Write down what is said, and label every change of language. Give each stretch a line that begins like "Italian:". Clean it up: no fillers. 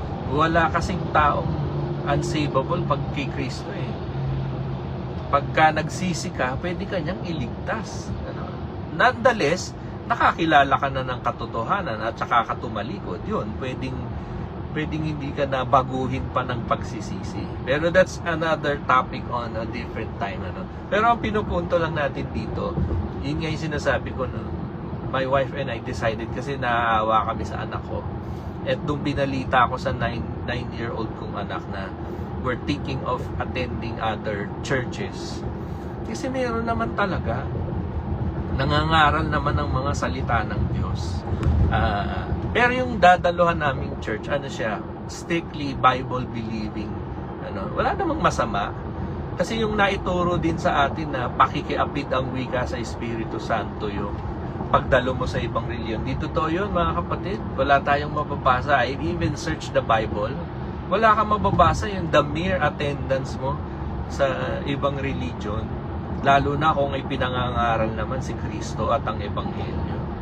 Filipino: Wala kasing taong unsavable pag kay Kristo Pagka nagsisi ka, pwede ka niyang iligtas. Nonetheless, nakakilala ka na ng katotohanan at saka ka tumalikod. Yun, pwedeng hindi ka na baguhin pa ng pagsisisi.
English: Pero that's another topic on a different time.
Filipino: Pero ang pinupunto lang natin dito, yun nga yung sinasabi ko,
English: my wife and I decided,
Filipino: kasi naaawa kami sa anak ko. At nung binalita ko sa 9-year-old kong anak na
English: we're thinking of attending other churches.
Filipino: Kasi meron naman talaga, nangangaral naman ng mga salita ng Diyos. Pero yung dadaluhan naming church, siya, strictly Bible-believing. Wala namang masama. Kasi yung naituro din sa atin na pakikiapid ang wika sa Espiritu Santo yung pagdalo mo sa ibang reliyon. Dito to yun, mga kapatid. Wala tayong mababasa.
English: I even search the Bible.
Filipino: Wala kang mababasa yung the mere attendance mo sa ibang religion, lalo na kung ay pinangangaral naman si Kristo at ang Ebanghelyo.